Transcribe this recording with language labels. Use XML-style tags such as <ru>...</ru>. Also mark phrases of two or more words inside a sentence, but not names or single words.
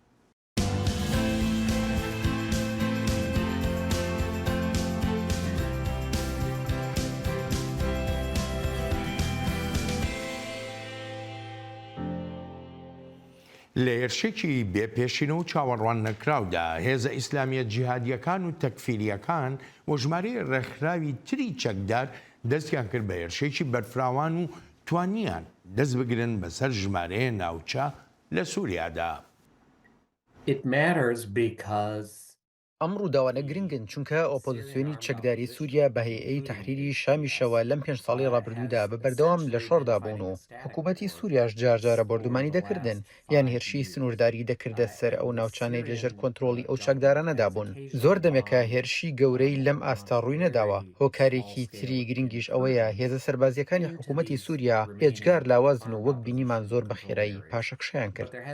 <ckb>لە هێرشێکی بێپێشینە و چاوەڕوان نەکراودا هێزە ئیسلامیە جیهادیەکان و تەکفیریەکان و ژمارەی ڕێکخراوی تری چەکدار دەستیان کرد بە هێرشێکی بەرفراوان و توانیان دەست بگرن بەسەر ژمارەیە ناوچە لە سووریادا.</ckb> <en>It matters because</en> <ckb>ئەم ڕووداوانە گرنگن چونکە ئۆپۆزیسیۆنی چەکداری سووریا بە هەیئەی تەحریری شامیشەوە لەم 5 ساڵی ڕابردوودا بە بەردەوام لە شۆڕدا بوون و حکوومەتی سووریاش جارجارە بردومانی دەکردن یان هێرشی سنوورداری دەکردە سەر ئەو ناوچانەی لەژێر کۆنتترۆلی ئەو چەکدارانەدا بوون زۆر دەمێکە هێرشی گەورەی لەم ئاستا ڕووی نەداوە هۆکارێکی تری گرنگیش ئەوەیە هێزە سەربازیەکانی حکوومەتی سووریا هێجگار لاوازن و وەک بینیمان زۆر بە خێرایی پاشەکشیان کرد.</ckb>